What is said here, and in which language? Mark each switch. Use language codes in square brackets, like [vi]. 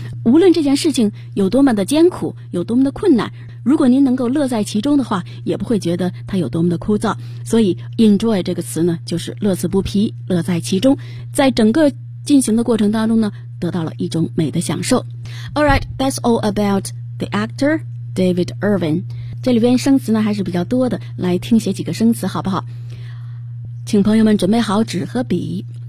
[zh] 无论这件事情有多么的艰苦，有多么的困难，如果您能够乐在其中的话，也不会觉得它有多么的枯燥。所以 enjoy 这个词呢就是乐此不疲，乐在其中，在整个进行的过程当中呢得到了一种美的享受。 [en] Alright, that's all about the actor David Irwin. [zh] 这里边生词呢还是比较多的，来听写几个生词好不好？请朋友们准备好纸和笔。